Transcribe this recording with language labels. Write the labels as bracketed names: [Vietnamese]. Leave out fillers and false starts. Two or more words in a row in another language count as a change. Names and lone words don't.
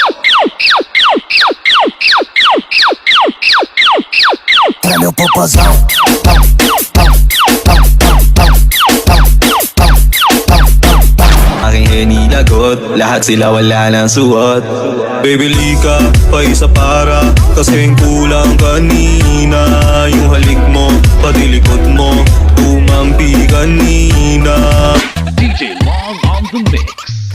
[Portuguese] Treme o popozão. [Filipino] Aking hinilagot, lahat sila wala ng suot. Bibili ka pa isa para, kasing kulang kanina. Yung halik mo, pati likod mo, tumampi kanina. [English] DJ Long on the mix.